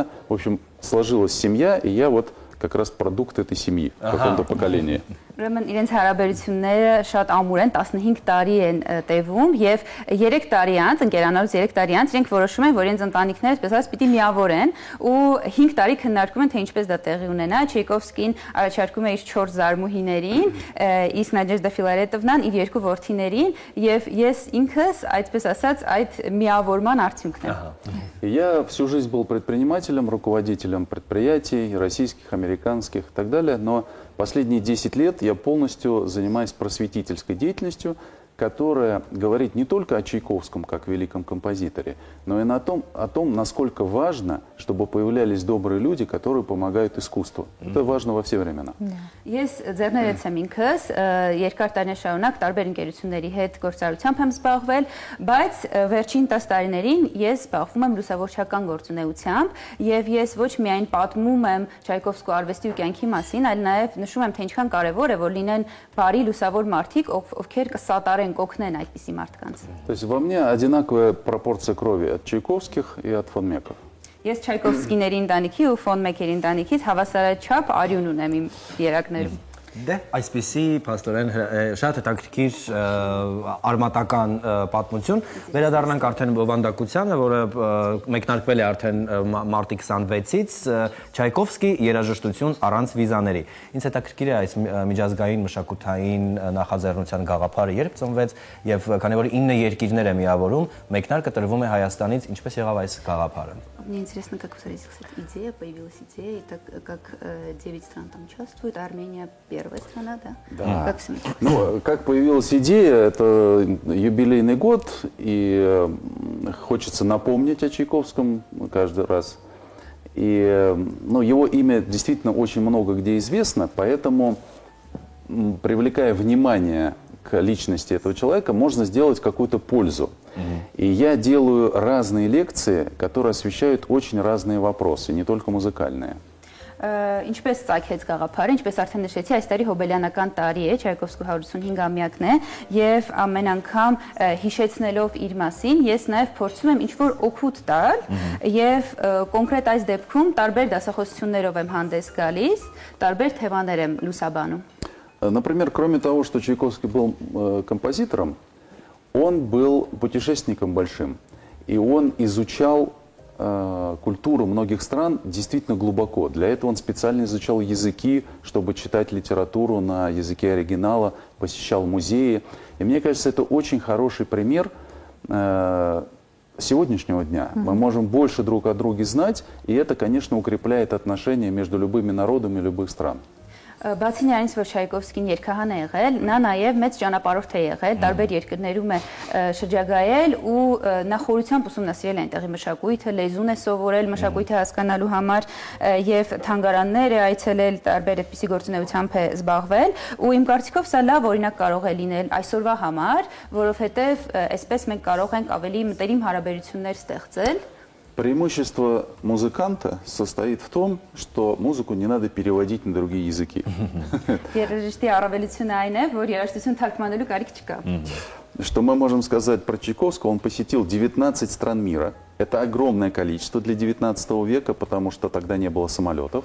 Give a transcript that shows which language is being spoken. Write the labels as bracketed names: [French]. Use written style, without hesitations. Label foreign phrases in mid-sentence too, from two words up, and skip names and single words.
[Russian] В общем, сложилась семья, и я вот как раз продукт этой семьи в каком-то поколении. [Armenian] Ուրեմն իրենց հարաբերությունները շատ ամուր են, 15 տարի են տևում եւ 3 տարի անց, ընկերանալուց 3 տարի անց իրենք որոշում են, որ իրենց ընտանիքները, այսպես ասած, պիտի միավորեն ու 5 տարի քննարկում են, թե ինչպես դա տեղի ունենա։ Չայկովսկին առաջարկում է իր 4 զարմուհիներին, իսկ Նադեժդա Ֆիլարետովնան իր 2 որդիներին եւ ես ինքս, այսպես ասած, այդ միավորման արդյունքն եմ։ [Russian] Я всю жизнь был предпринимателем, руководителем предприятий, российских, американских и так далее, но последние 10 лет я полностью занимаюсь просветительской деятельностью, которая говорит не только о Чайковском как великом композиторе, но и о том, насколько важно, чтобы появлялись добрые люди, которые помогают искусству. Это важно во все времена. [Armenian] Ես ձեռներեց եմ ինքս, երկար տարիներ շարունակ տարբեր ընկերությունների հետ գործարարությամբ եմ զբաղվել, բայց վերջին 10 տարիներին ես զբաղվում եմ լուսավորչական գործունեությամբ եւ ես ոչ միայն պատմում եմ Չայկովսկու արվեստի ու կյանքի մասին, այլ նաեւ նշում եմ, թե ինչքան կարեւոր է, որ լինեն բարի լուսավոր մարդիկ, ովքեր կսատարեն, կօգնեն այդպիսի մարդկանց։ [Russian] То есть во мне одинаковая пропорция крови от Чайковских и от фон Меков. [Armenian] Ես Չայկովսկիների ընտանիքի ու ֆոն Մեկերի ընտանիքից հավասարաչափ արյուն ունեմ իմ երակներում։ Դե, այսպիսի փաստորեն շատ հետաքրքիր արմատական պատմություն։ Վերադառնանք արդեն բովանդակությանը, որը մեկնարկվել է արդեն մարտի 26-ից, Չայկովսկի երաժշտություն առանց վիզաների։ Ինձ հետաքրքիր է այս միջազգային մշակութային նախաձեռնության գաղափարը երբ ծնվեց եւ քանի որ 9 երկիրներ է միավորում, մեկնարկը տրվում է Հայաստանից, ինչպես եղավ այս гաղափարը։ [Russian] Мне интересно, как идея, появилась идея, так как 9 стран там участвуют, Армения первая страна, да? Да. Как все Ну, как появилась идея, это юбилейный год, и хочется напомнить о Чайковском каждый раз. И ну, его имя действительно очень много где известно, поэтому, привлекая внимание к личности этого человека, можно сделать какую-то пользу. И я делаю разные лекции, которые освещают очень разные вопросы, не только музыкальные. [Armenian] Ինչպես ցակեց գաղափարը, ինչպես արդեն նշեցի, այս տարի հոբելյանական տարի է, Չայկովսկու 155-ամյակն է, եւ ամեն անգամ հիշեցնելով իր մասին, ես նաեւ փորձում եմ ինչ-որ օգուտ տալ եւ կոնկրետ այս դեպքում տարբեր դասախոսություններով եմ հանդես գալիս, տարբեր թեմաներ եմ лусաբանում։ [Russian] Например, кроме того, что Чайковский был композитором, он был путешественником большим, и он изучал культуру многих стран действительно глубоко. Для этого он специально изучал языки, чтобы читать литературу на языке оригинала, посещал музеи. И мне кажется, это очень хороший пример сегодняшнего дня. Мы можем больше друг о друге знать, и это, конечно, укрепляет отношения между любыми народами любых стран. [Armenian] Բացի նրանից, որ Չայկովսկին երգահան է եղել, նա նաև մեծ ճանապարհորդ է եղել, տարբեր երկրներում է շրջագայել ու նա խորությամբ ուսումնասիրել է այնտեղի մշակույթը, լեզուն է սովորել մշակույթը հասկանալու համար եւ թանգարաններ է այցելել, տարբեր այդպիսի գործունեությամբ է զբաղվել ու իմ կարծիքով սա լավ օրինակ կարող է լինել այսօրվա համար, որովհետեւ այսպես մենք կարող ենք ավելի մտերիմ հարաբերություններ ստեղծել։ [Russian] Преимущество музыканта состоит в том, что музыку не надо переводить на другие языки. Что мы можем сказать про Чайковского? Он посетил 19 стран мира. Это огромное количество для 19 века, потому что тогда не было самолетов.